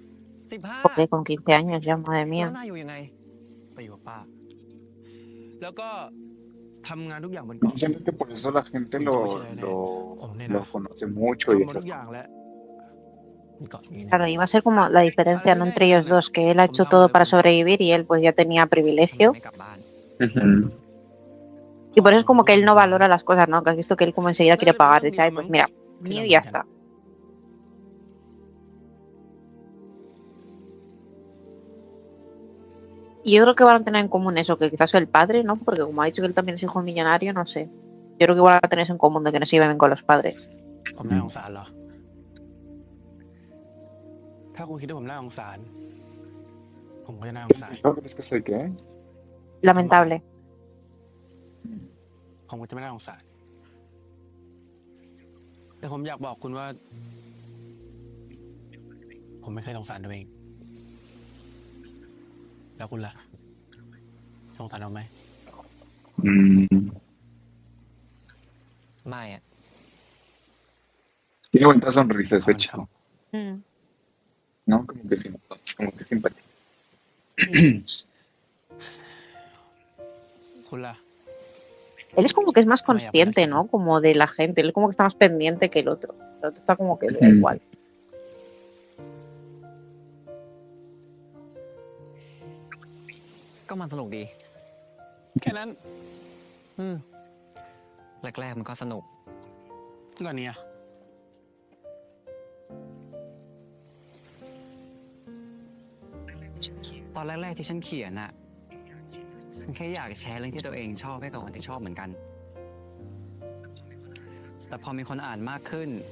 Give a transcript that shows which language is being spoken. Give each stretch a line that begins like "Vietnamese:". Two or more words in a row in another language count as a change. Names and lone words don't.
Spanish: 15 Joder, con 15 años ya, madre
Thai: แล้ว
Spanish: mía.
Thai: นายอยู่ยังไง ไปอยู่กับป้า แล้วก็ทำงานทุกอย่างบนเกาะ
Spanish: Yo siento que por eso la gente lo conoce mucho y
Thai: ทำหมด
Spanish: esas
Thai: ทุกอย่างแล้วมีเกาะนี้นะ
Spanish: Claro, iba a ser como la diferencia, ¿no? Entre ellos dos, que él ha hecho todo para sobrevivir y él pues ya tenía
Thai: ทำไม
Spanish: privilegio.
Thai: ไม่กลับบ้าน Ujú.
Spanish: Y por eso es como que él no valora las cosas, ¿no? Que has visto que él como enseguida quiere pagar. Dice, ay, pues mira, mío y ya está. Y yo creo que van a tener en común eso, que quizás el padre, ¿no? Porque como ha dicho que él también es hijo millonario, no sé. Yo creo que igual van a tener eso en común, de que no se lleven bien con los padres.
Thai: ผมน่าสงสารเหรอ ถ้าคุณคิดว่าผมน่าสงสาร ผมก็จะน่าสงสาร
Spanish: ¿No crees que soy qué? Lamentable.
Thai: ผมก็จะไม่น่าสงสาร แต่ผมอยากบอกคุณว่า ผมไม่เคยสงสารตัวเอง แล้วคุณล่ะ สงสารเราไหม Mm, ไม่อะ
Spanish: tiene bonita sonrisa ese Ah, chico, Mm. ¿no? Como que simpático.
Thai: คุณล่ะ
Spanish: Él es como que es más Vaya, consciente, por ¿no? Como de la gente. Él como que está más pendiente que el otro. El otro está como que le da Ujú. igual.
Thai: ก็มันสนุกดี แค่นั้น แรกๆมันก็สนุก ก่อนนี้อะ ตอนแรกๆที่ฉันเขียนน่ะ ฉันแค่อยากแชร์เรื่องที่ตัวเองชอบให้กับคนที่ชอบเหมือนกัน แต่พอมีคนอ่านมากขึ้น